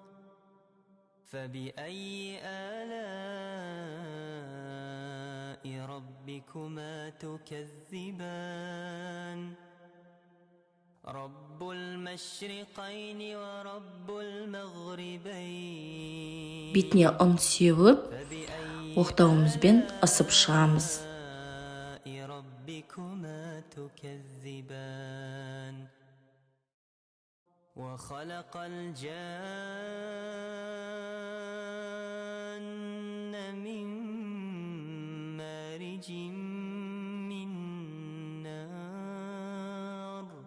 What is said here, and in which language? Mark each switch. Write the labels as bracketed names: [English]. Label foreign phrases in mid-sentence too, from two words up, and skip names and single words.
[Arabic] فبأي آلاء ربكما تكذبان. رب المشرقين ورب المغربين. [Kazakh] Бетіне ұн сеуіп, оқтауымызбен ысып шығамыз. [Arabic] ربكما تكذبان. وخلق الجن من مارج من نار.